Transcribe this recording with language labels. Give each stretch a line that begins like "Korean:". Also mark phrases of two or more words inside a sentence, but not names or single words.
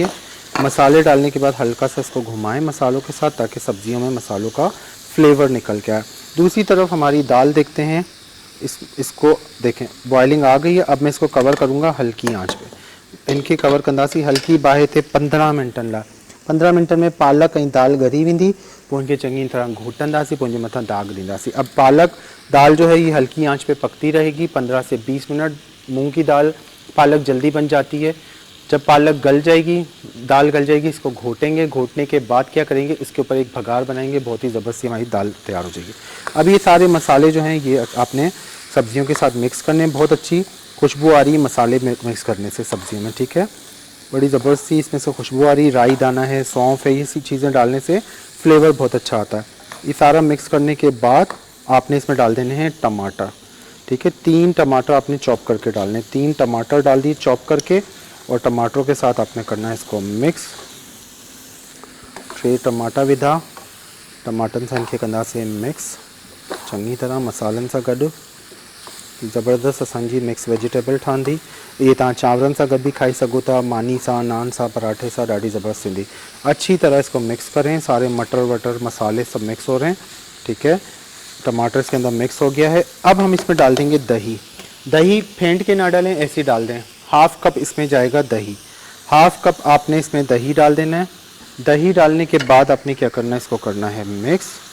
Hindi: मसाले डालने के बाद हल्का सा इसको घुमाएं मसालों के साथ ताकि सब्जियों में मसालों का फ्लेवर निकल के आए। दूसरी तरफ हमारी दाल देखते हैं, इसको देखें बॉइलिंग आ गई है। अब मैं इसको कवर करूँगा हल्की आँच पे,
Sindhi: इनकी कवर कंदासी हल्की बाहे थे 15 मिनटनि लाइ। 15 मिनटनि में पालक ऐं दाल ॻरी वेंदी, पोइ इनखे चङी तरह घोटंदासीं, पोइ इनजे मथां दाग ॾींदासीं।
Hindi: अब पालक दाल जो है ये हल्की आंच पे पकती रहेगी 15 से 20 मिनट। मूंग की दाल पालक जल्दी बन जाती है। जब पालक गल जाएगी, दाल गल जाएगी, इसको घोटेंगे। घोटने के बाद क्या करेंगे, इसके ऊपर एक भगार बनाएंगे, बहुत ही ज़बरदस्त हमारी दाल तैयार हो जाएगी। अब ये सारे मसाले जो हैं ये आपने सब्जियों के साथ मिक्स करने, बहुत अच्छी खुशबू आ रही है मसाले मिक्स करने से सब्जियों में, ठीक है। बड़ी ज़बरदस्त सी इसमें से खुशबू आ रही, राई दाना है, सौंफ है, ये सी चीज़ें डालने से फ्लेवर बहुत अच्छा आता है। ये सारा मिक्स करने के बाद आपने इसमें डाल देने हैं टमाटर, ठीक है। 3 टमाटर आपने चॉप करके डालने, 3 टमाटर डाल दिए चॉप करके, और टमाटरों के साथ आपने करना है इसको मिक्स।
Sindhi: 3 टमाटा विधा, टमाटन सां इनखे कंदासीं मिक्स चङी तरह मसालनि सां गॾु। ज़बरदस्त असांजी
English: mix vegetable
Sindhi: ठहंदी। ये तव्हां चांवरनि सां गॾु भी खाई सघो था, मानी सां, नान सां, पराठे सां, ॾाढी ज़बरदस्त थींदी।
Hindi: अच्छी तरह इसको मिक्स करें, सारे मटर वटर मसाले सब मिक्स हो रहे हैं, ठीक है। टमाटर इसके अंदर मिक्स हो गया है। अब हम इसमें डाल देंगे दही। दही फेंट के ना डालें, ऐसे ही डाल दें।
English: half cup
Hindi: इसमें जाएगा दही। हाफ कप आपने इसमें दही डाल देना है। दही डालने के बाद आपने क्या करना है, इसको करना है मिक्स।